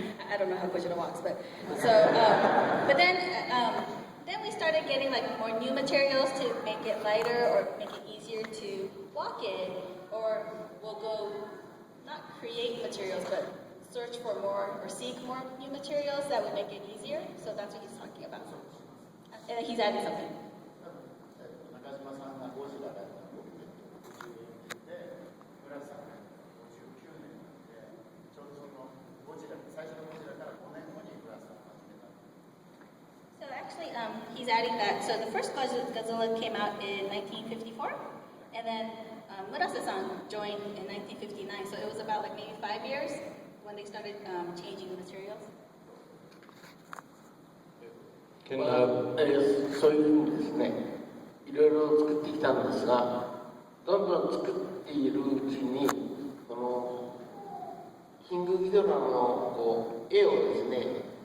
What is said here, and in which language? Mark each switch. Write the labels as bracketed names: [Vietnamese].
[English] I don't know how Gojira walks, but so. But then we started getting like more new materials to make it lighter or make it easier to walk in, or we'll go not create materials, but search for more or seek more new materials that would make it easier. So that's what he's talking about. And he's adding something. [Japanese] 中島さんがゴジラだったので、村さんが59年で、ちょうどそのゴジラ、最初のゴジラから5年後に村さんが始めた。 [English] So actually, he's adding that. So the first Godzilla came out in 1954, and then Murase-san joined in 1959. So it was about like maybe 5 years when they started changing the materials. [Japanese] そういうふうにですね、いろいろ作ってきたんですが、どんどん作っているうちに、そのキングギドラのこう絵をですね、